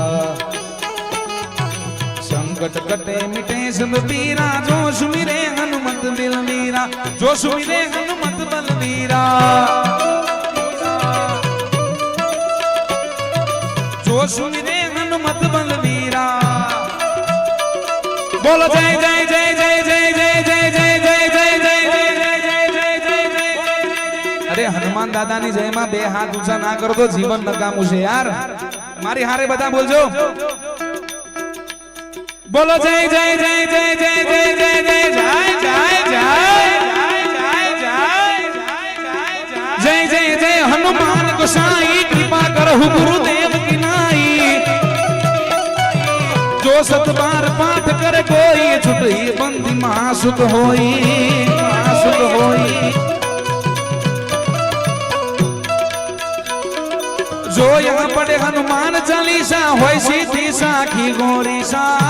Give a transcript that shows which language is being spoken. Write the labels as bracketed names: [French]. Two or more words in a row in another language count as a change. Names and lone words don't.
[Hindi] संकट कटे मिटे सब वीरा जो सुमिरे हनुमत बलवीरा जो सुमिरे हनुमत बलवीरा जो सुमिरे हनुमत बलवीरा [Gujarati] બોલો જય જય જય જય જય જય જય જય જય જય અરે હનુમાન દાદા ની જય માં બે હાથ ઊંચા ના કરો તો જીવન નકામું છે યાર મારી હારે બધા બોલજો બોલો જય જય જય જય જય જય જય જય જય [Hindi] जय जय जय जय हनुमान गोसाई कृपा करहु गुरुदेव की नाई जो सत बार पाठ करे कोई छुटई बंदी महासुख होई महासुख होई जो यहाँ पढ़े हनुमान चालीसा होय सीधी साखी गोरीसा